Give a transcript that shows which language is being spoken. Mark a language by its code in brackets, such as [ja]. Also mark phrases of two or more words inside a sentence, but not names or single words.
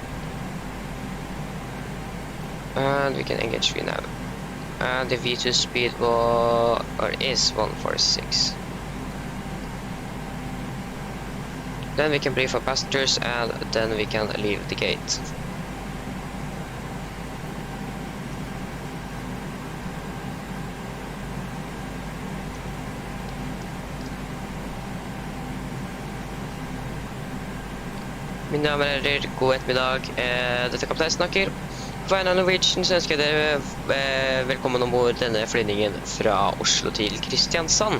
[en] And we can engage VNAV. And the V2 speed is 146. Then we can brief our passengers, and then we can leave the gate. [no] Mine damer og herrer, god ettermiddag. Dette er kaptein snakker. På vegne av Norwegian så ønsker jeg dere velkommen ombord denne flygningen fra Oslo til Kristiansand.